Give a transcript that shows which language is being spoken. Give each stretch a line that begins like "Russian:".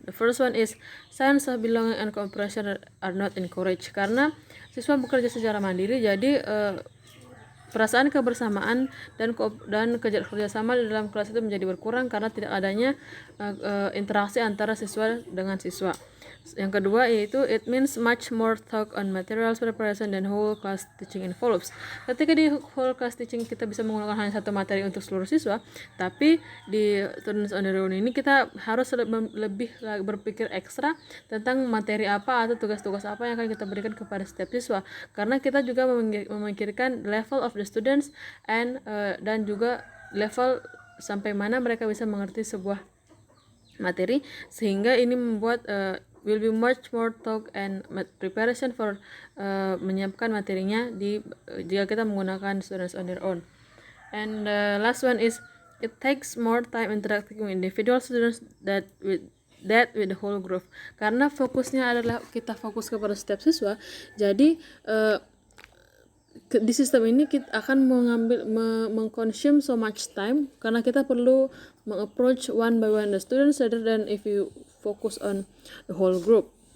English: The first one is sense of belonging and cooperation are not encouraged.
Indonesian: Karena siswa bekerja secara mandiri, jadi perasaan kebersamaan dan kerjasama di dalam kelas itu menjadi berkurang karena tidak adanya interaksi antara siswa dengan siswa. Yang kedua yaitu
English: it means much more talk on materials preparation than whole class teaching involves.
Indonesian: Ketika di whole class teaching kita bisa menggunakan hanya satu materi untuk seluruh siswa, tapi di students on their own ini kita harus lebih berpikir ekstra tentang materi apa atau tugas-tugas apa yang akan kita berikan kepada setiap siswa, karena kita juga memikirkan
English: level of the students
Indonesian: dan juga level sampai mana mereka bisa mengerti sebuah materi, sehingga ini membuat
English: will be much more talk and preparation for
Indonesian: menyiapkan materinya jika kita menggunakan
English: students on their own. And the last one is it takes more time interacting with individual students with the whole group.
Indonesian: Karena fokusnya adalah kita fokus kepada setiap siswa, jadi di sistem ini kita akan mengconsume
English: so much time
Indonesian: karena kita perlu mengapproach
English: one by one the students rather than if you focus on the whole group.